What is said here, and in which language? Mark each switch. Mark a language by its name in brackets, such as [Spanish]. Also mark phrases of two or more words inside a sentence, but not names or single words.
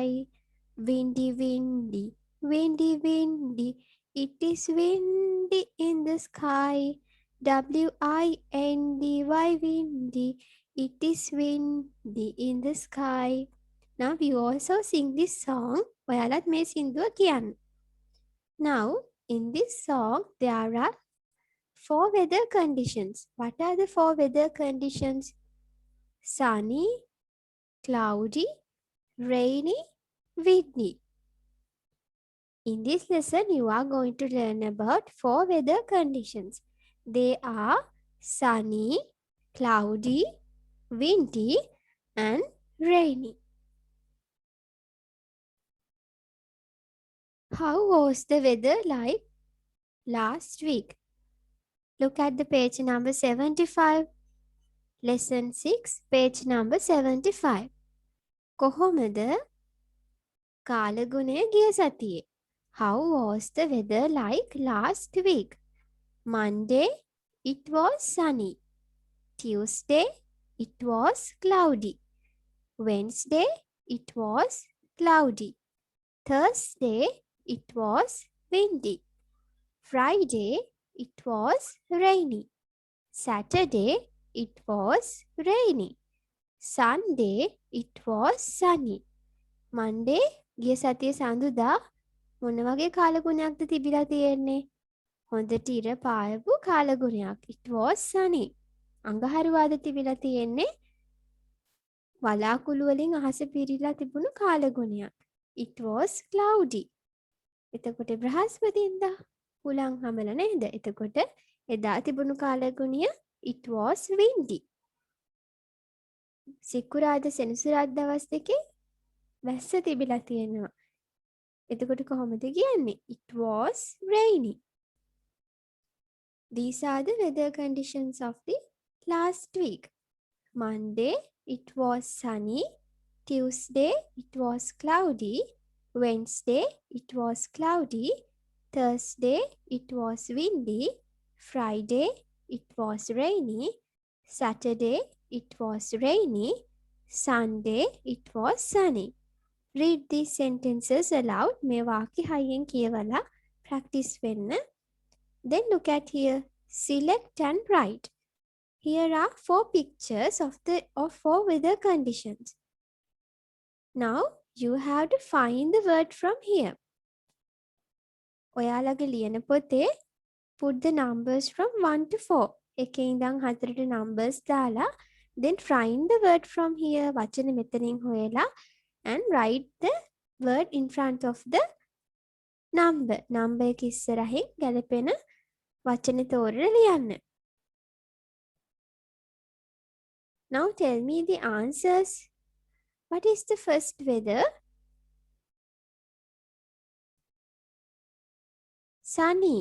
[English] Windy, windy, windy, windy. It is windy in the sky. W-I-N-D-Y, windy. It is windy in the sky. Now we also sing this song. [Sinhala] ඔයාලත් මේ සින්දුව කියන්න. [English] Now in this song there are 4 weather conditions. What are the 4 weather conditions? Sunny, cloudy, rainy, windy. In this lesson, you are going to learn about 4 weather conditions. They are sunny, cloudy, windy, and rainy. How was the weather like last week? Look at the page number 75. Lesson 6, page number 75. [Sinhala] කොහොමද කාලගුණය ගිය සතියේ? [English] How was the weather like last week? Monday, it was sunny. Tuesday, it was cloudy. Wednesday, it was cloudy. Thursday, it was windy. Friday, it was rainy. Saturday, it was rainy. Sunday, it was sunny. Monday, [Sinhala] ගිය සතියේ සඳුදා මොන වගේ කාලගුණයක්ද තිබිලා තියෙන්නේ? හොඳට ඉර පායපු කාලගුණයක්. [English] It was sunny. [Sinhala] අඟහරුවාද තිබිලා තියෙන්නේ වලාකුළු වලින් අහස පිරීලා තිබුණු කාලගුණයක්. [English] It was cloudy. [Sinhala] එතකොට බ්‍රහස්පතින්දා හුලං හමල නේද? එතකොට එදා තිබුණු කාලගුණය [English] it was windy. [Sinhala] සිකුරාද සෙනසුරාදා දවස් දෙකේ වැස්ස තිබිලා තියෙනවා. එතකොට කොහොමද කියන්නේ? [English] It was rainy. These are the weather conditions of the last week. Monday, it was sunny. Tuesday, it was cloudy. Wednesday, it was cloudy. Thursday, it was windy. Friday, it was rainy. Saturday, it was rainy. Sunday, it was sunny. Read these sentences aloud. [Sinhala] මේ වාක්‍ය හයියෙන් කියවලා practice වෙන්න. [English] Then look at here. Select and write. Here are 4 pictures of 4 weather conditions. Now you have to find the word from here. [Sinhala] ඔයාලගේ ලියන පොතේ [English] put the numbers from 1 to 4. [Sinhala] එකේ ඉඳන් 4ට numbers දාලා [English] then find the word from here. [Sinhala] වචන මෙතනින් හොයලා [English] and write the word in front of the number. [Sinhala] Number එක ඉස්සරහින් ගැලපෙන වචන තෝරලා ලියන්න. [English] Now tell me the answers. What is the first weather? Sunny.